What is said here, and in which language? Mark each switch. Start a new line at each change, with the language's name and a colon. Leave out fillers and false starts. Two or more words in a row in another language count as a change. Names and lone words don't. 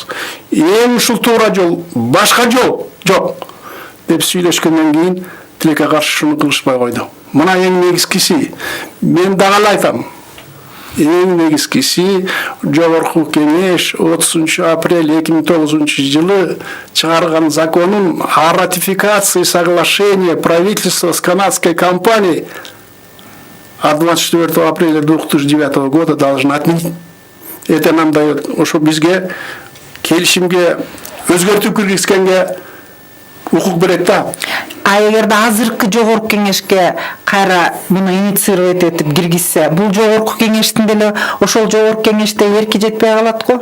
Kyrgyz: Эң ушул туура жол, башка жол жок деп сүйлөшкөндөн кийин тилекке каршы шуну кылышпай койду. Мына эң негизгиси, мен дагы айтам. Эң негизгиси Жогорку Кеңеш 30 апрель 2009 жылы чыгарган законун
Russian: о ратификации соглашения правительства с канадской компанией от 24 апреля 2009 года должна отменить. Это нам дает,
Kyrgyz: ошо бизге келишимге өзгөртүү киргизгенге укук берет да. А эгерде азыркы Жогорку Кеңешке кайра муну инициировать этип киргизсе, бул Жогорку Кеңештин деле ошол Жогорку Кеңеште эрки жетпей калат го?